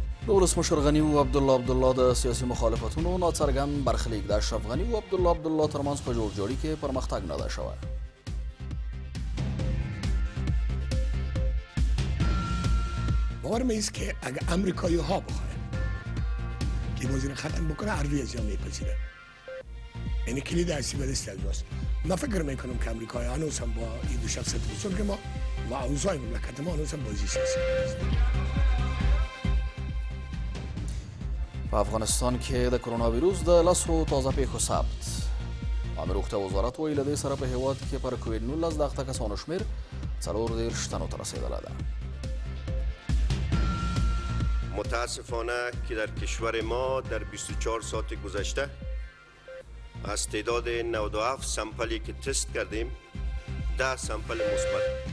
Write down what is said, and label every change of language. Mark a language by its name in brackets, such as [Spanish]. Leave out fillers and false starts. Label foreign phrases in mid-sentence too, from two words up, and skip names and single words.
[Pashto] د ولسمشر غني او عبدالله د سیاسي مخالفتونو ناڅرګند برخلیک د اشرف غني او عبدالله ترمنځ په جوړجاړي کې پرمختګ نه ده شوی. [Persian] باور من است که اگر امریکایی ها بخواهند که بازی را ختم بکنه عرضی از میپذیره. یعنی کلید اصلی به دست است. من فکر میکنم که امریکایی ها هنوز هم با این دو شخصیت بزرگ ما و اوضاع مملکت ما هنوز هم بازی سیاسی است. [Pashto] په افغانستان کې د کرونا ویروس د لسو تازه پیښو ثبت. عامه روغتیا وزارت وایي له دې سره په هیواد کې پر کوویډ 19 د اخته کسانو شمېر 40 تنو ته رسېدلی ده. [Persian] متاسفانه که در کشور ما در 24 ساعت گذشته از تعداد 97 سامپلی که تست کردیم 10 سامپل مثبت.